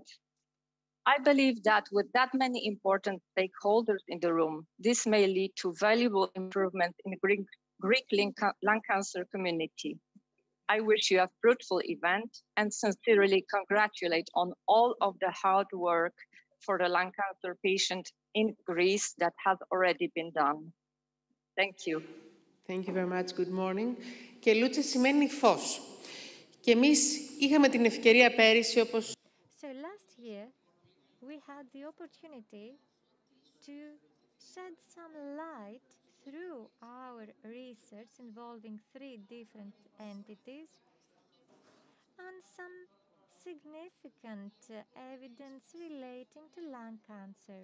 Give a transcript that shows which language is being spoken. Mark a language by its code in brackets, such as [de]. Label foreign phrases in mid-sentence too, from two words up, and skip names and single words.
[en] I believe that with that many important stakeholders in the room, this may lead to valuable improvement in Greek lung cancer community. I wish you a fruitful event and sincerely congratulate on all of the hard work for the lung cancer patient in Greece that has already been done. Thank you. Thank you very much. Good morning. [el] Και Λούτσε σημαίνει φως. Και εμείς είχαμε την ευκαιρία πέρυσι, όπως... [en] So last year, we had the opportunity to shed some light through our research involving 3 different entities on some significant evidence relating to lung cancer.